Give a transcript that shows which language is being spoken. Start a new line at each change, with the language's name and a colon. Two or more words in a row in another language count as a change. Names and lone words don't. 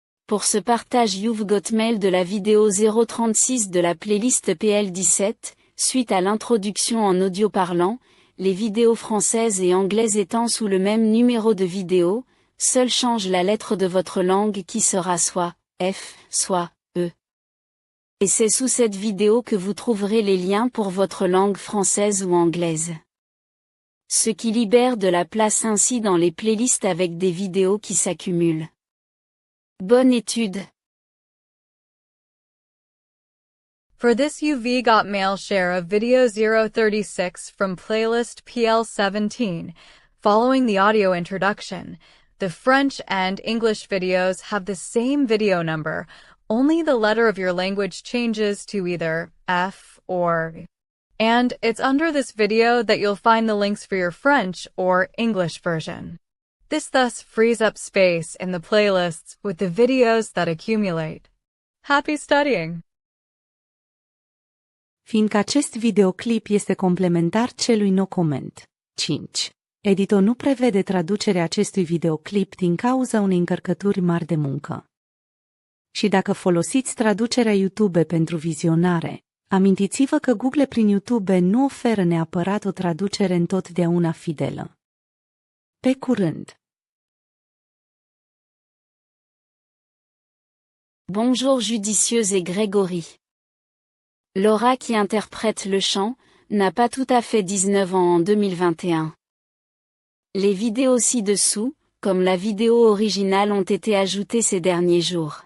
French: Pour ce partage You've Got Mail de la vidéo 036 de la playlist PL17, suite à l'introduction en audio parlant, les vidéos françaises et anglaises étant sous le même numéro de vidéo, seul change la lettre de votre langue qui sera soit F, soit E. Et c'est sous cette vidéo que vous trouverez les liens pour votre langue française ou anglaise. Ce qui libère de la place ainsi dans les playlists avec des vidéos qui s'accumulent. Bonne étude.
English: For this You've Got Mail share of video 036 from playlist PL17, following the audio introduction, the French and English videos have the same video number, only the letter of your language changes to either F or E. And it's under this video that you'll find the links for your French or English version. This thus frees up space in the playlists with the videos that accumulate. Happy studying!
Romanian: Fiindcă acest videoclip este complementar celui No Comment. 5. Editor nu prevede traducerea acestui videoclip din cauza unei încărcături mari de muncă. Și dacă folosiți traducerea YouTube pentru vizionare, amintiți-vă că Google prin YouTube nu oferă neapărat o traducere întotdeauna fidelă. Pe curând!
French: Bonjour judicieuse et Grégory. Laura qui interprète le chant, n'a pas tout à fait 19 ans en 2021. Les vidéos ci-dessous, comme la vidéo originale ont été ajoutées ces derniers jours.